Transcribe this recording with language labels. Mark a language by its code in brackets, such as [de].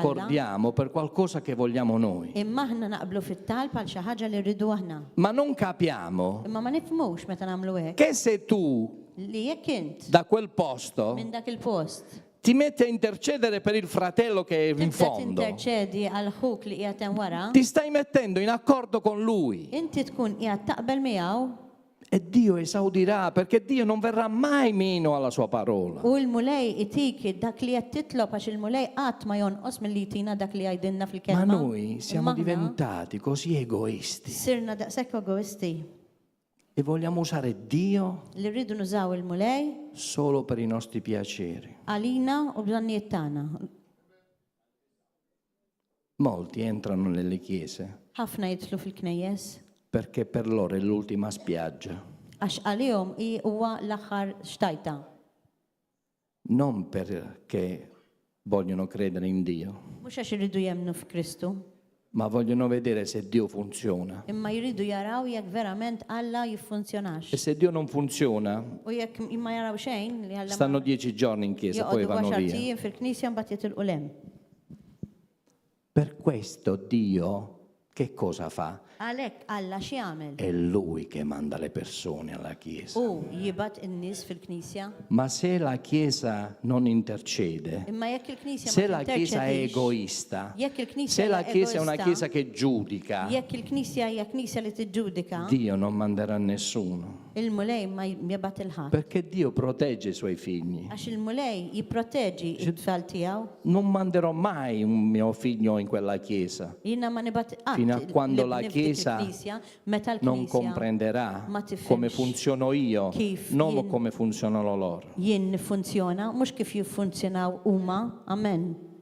[it] accordiamo per qualcosa che vogliamo noi. [mt] imma aħna naqblu fit-talb għal xi ħaġa li rridu aħna. [it] Ma non capiamo [mt] Imma ma nifhmux meta nagħmlu hekk [it] che se tu [mt] li jekk int [it] da quel posto [mt] minn dak il-post [it] ti metti a intercedere per il fratello che è in [mt] tibda [it] fondo, [mt] tinterċedi għal ħuk li qiegħed hemm wara, [it] ti stai mettendo in accordo con lui [mt] inti tkun qiegħed taqbel miegħu [it] e Dio esaudirà perché Dio non verrà mai meno alla sua parola. [mt] u l-mulej itik dak li qed titlob għax il-mulej qatt ma jonqos milli jtina dak li jgħidilna [it] Ma [mt] fil-kelma. [it] noi siamo [mt] Imma aħna [it] diventati così egoisti [mt] Sirna daqshekk egoisti [it] e vogliamo usare Dio [mt] li rridu nużaw il-mulej [it] solo per i nostri piaceri. [mt] għalina u bżonnijiet tagħna. [it] Molti entrano nelle chiese [mt] Ħafna jidħlu fil-knejjes [it] perché per loro è l'ultima spiaggia, [mt] għax għalihom huwa l-aħħar xtajta. [it] non perché vogliono credere in Dio, [mt] Mhux għax iridu jemnu f'Kristu, [it] ma vogliono vedere se Dio funziona. [mt] imma jridu jaraw jekk verament Alla [it] E [mt] jiffunzjonax. [it] se Dio non funziona, [mt] U jekk ma jaraw xejn li Alla [it] stanno 10 giorni in chiesa, poi [mt] joqogħdu [it] vanno via. [mt] għaxartijin fil-Knisja mbagħad jitilqu lem. [it] Per questo Dio che cosa fa? [mt] Għalhekk Alla x'jagħmel? [it] È Lui che manda le persone alla chiesa. [mt] U jibgħat in-nies fil-Knisja. [it] Ma se la chiesa non intercede, [mt] Imma jekk il-Knisja [it] se [mt] ma [it] la chiesa è [mt] tinterċedix, [it] egoista, [mt] jekk il-Knisja [it] se la [mt] hija [it] chiesa è una [mt] egoista, [it] chiesa che giudica, [mt] jekk il-Knisja hija Knisja li tiġġudika, [it] Dio non manderà nessuno. [mt] il-mulej ma jibgħat il-ħadd. [it] Perché Dio protegge i suoi figli. [mt] Għax il-mulej jipproteġi it-tfal tiegħu. [it] Non manderò mai un mio figlio in quella chiesa. [mt] Jiena ma nibat [it] Fino a quando la Chiesa [mt] meta [it] Non [mt] l-Knisja [it] comprenderà [mt] ma tifhimx [it] come funziono io, [mt] kif [it] non [mt] jien- [it] come funzionano loro. [mt] jien nifunzjona, mhux kif jiffunzjonaw huma, amen.